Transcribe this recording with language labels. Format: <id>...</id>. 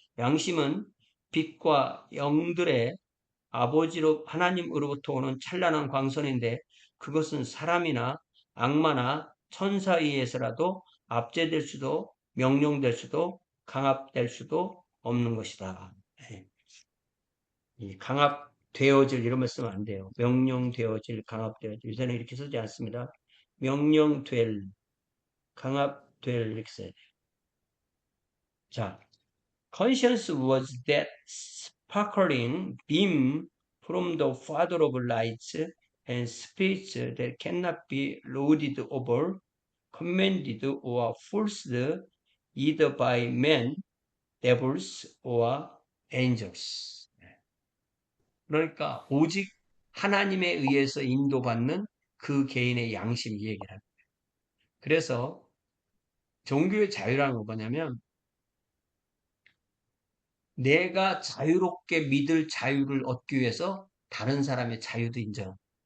<ko>양심은 빛과 영들의 아버지로 하나님으로부터 오는 찬란한 광선인데 그것은 사람이나 악마나 천사에 의해서라도 압제될 수도 명령될 수도 강압될 수도 없는 것이다. 네. 이 강압되어질 이런 말 쓰면 안 돼요. 명령되어질, 강압되어질. 요새는 이렇게 쓰지 않습니다. 명령될, 강압될 이렇게 써야 돼요.</ko> <en>자, conscience was that sparkling beam from the Father of lights and spirits that cannot be loaded over, commanded or forced either by men, devils or angels.</en> <ko>그러니까 오직 하나님에 의해서 인도받는 그 개인의 양심 이 얘기를 합니다. 그래서 종교의 자유라는 건 뭐냐면 내가 자유롭게 믿을 자유를 얻기 위해서 다른 사람의 자유도 인정.</ko>